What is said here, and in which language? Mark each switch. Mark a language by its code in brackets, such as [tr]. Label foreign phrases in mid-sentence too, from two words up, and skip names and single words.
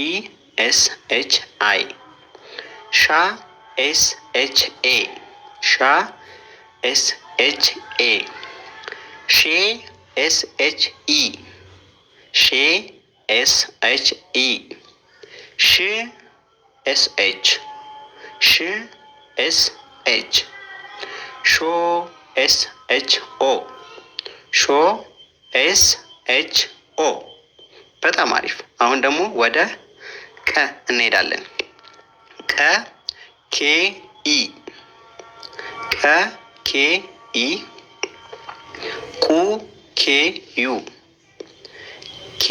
[en] S H I ሻ S H A ሻ S H A ሼ S H E ሼ S H E ሽ S H ሽ S H ሾ S H O ሾ S H [am] ኦ በጣም አሪፍ። አሁን ደግሞ ወደ ቀ እንሄዳለን። ቀ ኬ [en] E ቀ K E ቁ K U K